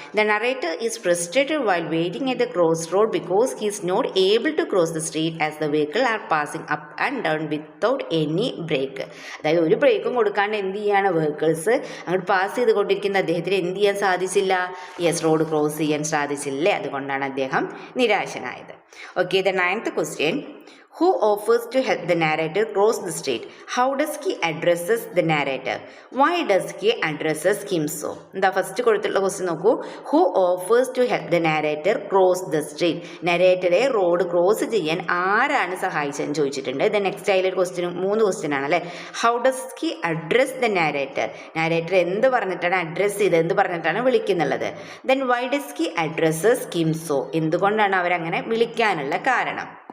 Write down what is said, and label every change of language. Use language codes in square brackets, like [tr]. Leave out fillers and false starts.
[en] The narrator is frustrated while waiting at the cross road because he is not able to cross the street as the vehicle are passing up and down without any break. [ml] അതായത് ഒരു ബ്രേക്കും കൊടുക്കാണ്ട് എന്ത് ചെയ്യാണ്? Vehicles അങ്ങോട്ട് pass ചെയ്തുകൊണ്ടിരിക്കുന്ന അദ്ദേഹത്തിന് എന്ത് ചെയ്യാൻ സാധിച്ചില്ല? യെസ്, റോഡ് ക്രോസ് ചെയ്യാൻ സാധിച്ചില്ലേ. അതുകൊണ്ടാണ് അദ്ദേഹം നിരാശനായത്. [en] Okay, the 9th question. Who offers to help the narrator cross the street? How does he addresses the narrator? Why does he addresses him so? [ml] എന്താ ഫസ്റ്റ് കൊടുത്തിട്ടുള്ള ക്വസ്റ്റ്യൻ നോക്കൂ. [en] Who offers to help the narrator cross the street? [ml] നരേറ്ററെ road cross ചെയ്യാൻ ആരാണ് സഹായിച്ചതെന്ന് ചോദിച്ചിട്ടുണ്ട്. [en] then next [ml] അതിലൊരു question 3 question ആണ് അല്ലേ. [en] How does he address the narrator? [ml] നാരേറ്റർ എന്ത് പറഞ്ഞിട്ടാണ് അഡ്രസ്സ് ചെയ്ത്, എന്ത് പറഞ്ഞിട്ടാണ് വിളിക്കുന്നുള്ളത്. [en] Then why does he addresses him so? [ml] എന്തുകൊണ്ടാണ് അവരങ്ങനെ വിളിക്കാനുള്ള കാരണം?